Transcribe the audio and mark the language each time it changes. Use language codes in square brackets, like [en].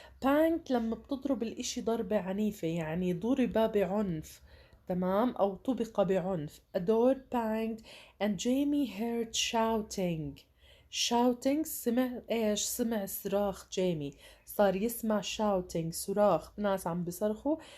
[ar] Banged لما بتضرب الإشي ضربة عنيفة، يعني ضرب بعنف، تمام، أو طبق بعنف. [en] A door banged and Jamie heard shouting. [ar] سمع إيش؟ سمع صراخ جيمي، صار يسمع shouting صراخ، ناس عم بيصرخوا.